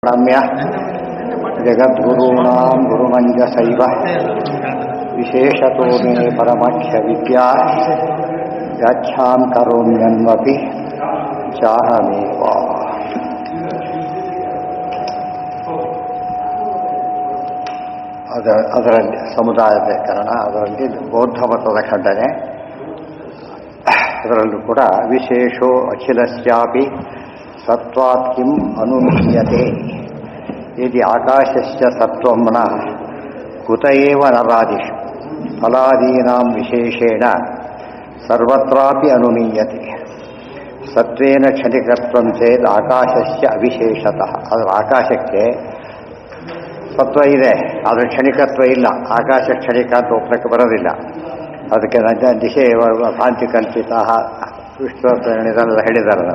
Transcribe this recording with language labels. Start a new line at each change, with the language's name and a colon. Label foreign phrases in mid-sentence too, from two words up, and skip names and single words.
Sanskrit: प्रणम्य जगद्गुरूणां गुरुमञ्जसैव विशेषतो मे परमख्यविद्या व्याख्यां करोम्यन्वपि चाहमेव।
Kannada: ಅದರಲ್ಲಿ ಸಮುದಾಯೀಕರಣ, ಅದರಲ್ಲಿ ಬೌದ್ಧ ಮತದ ಖಂಡನೆ, ಅದರಲ್ಲೂ
Sanskrit: ಕೂಡ ವಿಶೇಷೋ ಅಖಿಲಸ್ಯಾಪಿ ಸತ್ವಾತ್ ಕಿಂ ಅನುಮೀಯತೆ ಯದಿ ಆಕಾಶಸ್ಯ ಸತ್ವಂ ನ ಕುತ ಏವ ನರಾದಿಷು ಫಲಾದೀನಾಂ ವಿಶೇಷೇಣ ಸರ್ವತ್ರಾಪಿ ಅನುಮೀಯತೆ ಸತ್ವೇನ ಕ್ಷಣಿಕತ್ವಂ ಚೇತ್ ಆಕಾಶಸ್ಯ ಅವಿಶೇಷತಃ.
Kannada: ಅದರ ಆಕಾಶಕ್ಕೆ ಸತ್ವ ಇದೆ, ಆದರೆ ಕ್ಷಣಿಕತ್ವ ಇಲ್ಲ. ಆಕಾಶ ಕ್ಷಣಿಕ ಅಂತ ಒಪ್ಪಕ್ಕೆ ಬರೋದಿಲ್ಲ. ಅದಕ್ಕೆ ದಿಶೆ ಕಾಂತಿ ಕಲ್ಪಿತ ವಿಶ್ವದೆಲ್ಲ ಹೇಳಿದಾರಲ್ಲ.